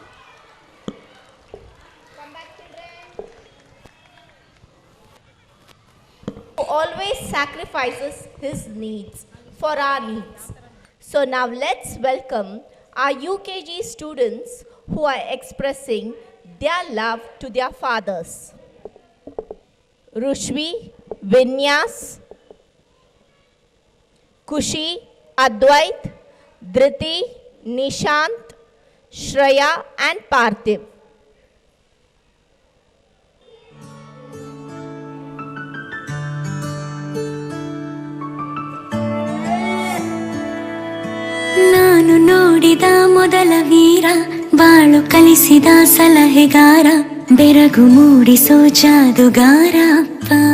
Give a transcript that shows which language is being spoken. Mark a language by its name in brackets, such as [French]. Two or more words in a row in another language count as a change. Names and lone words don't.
[English] Who always sacrifices his needs for our needs. So now let's welcome our UKG students who are expressing their love to their fathers. Rushvi, Vinyas, Kushi, Advait, Dhriti, Nishant, Shreya and Parthiv. [Kannada] ನಾನು ನೋಡಿದ ಮೊದಲ ವೀರ, ಬಾಳು ಕಲಿಸಿದ ಸಲಹೆಗಾರ, ಬೆರಗು ಮೂಡಿಸೋ ಜಾದುಗಾರ ಅಪ್ಪ.